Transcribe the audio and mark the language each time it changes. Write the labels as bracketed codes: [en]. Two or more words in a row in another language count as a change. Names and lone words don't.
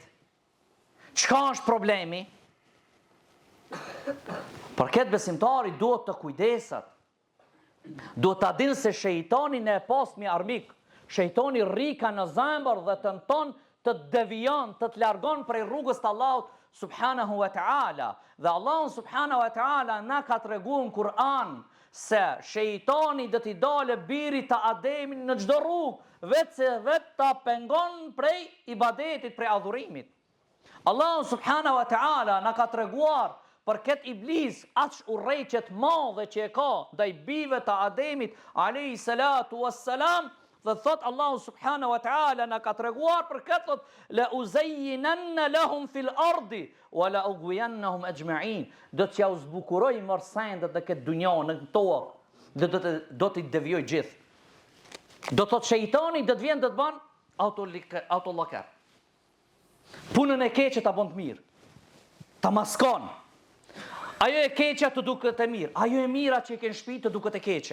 [sq] Çka është problemi? Për këtë besimtari duhet të kujdeset. Duhet ta dinë se shejtani ne pas mi armik. Shejtani rrika në zemër dhe tenton të devijon, të largon prej rrugës të Allahut [ar] سبحانه وتعالى. [sq] Dhe Allahu [ar] سبحانه وتعالى [sq] na ka treguar në Kur'an se shejtani do t'i dalë birit të Ademit në çdo rrugë, vetë ta pengon prej ibadetit, prej adhurimit. Allahu [ar] سبحانه وتعالى [sq] na ka treguar për këtë iblis, aq urrëqet madhe që e ka ndaj bijve të Ademit [ar] عليه الصلاة والسلام, [sq] dhe thot Allahu [ar] سبحانه وتعالى [sq] na ka treguar për këtë, thot [ar] لأزينن لهم في الأرض ولأغوينهم أجمعين. [sq] Do t'ja uzbukuroj mërsendet në këtë dunjë, në tokë, dhe do t'i devijoj gjithë. Do thot shejtani do të vjen do të bën autollokar. Punën e keqe ta bën të mirë. Ta maskon. Ajo e keqja të duket e mirë, ajo e mira që e ke në shtëpi të duket e keqe.